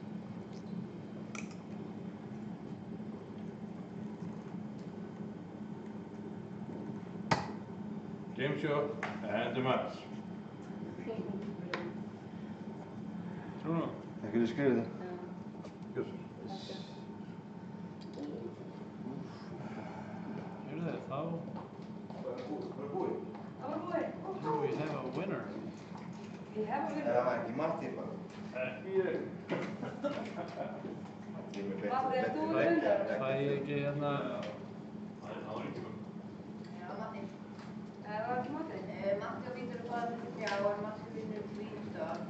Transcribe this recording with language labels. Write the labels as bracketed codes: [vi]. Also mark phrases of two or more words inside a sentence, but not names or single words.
[en] Game shot and the match. [is] Svona. Takk fyrir skrifið. Gjörðu. Heyrðu þá. Bara búið. Það var búið. [en] Do we have a winner? [is] Ég hef að Það var ekki Matti bara. Ekki ég. Ég er með Matti, ert þú betri með leik. Fæ ég ekki hérna... Það var ekki með. Já, Matti. Það var ekki Matti. Matti og Vítur er bara fyrir þrjá og Matti og Vítur er Vítur.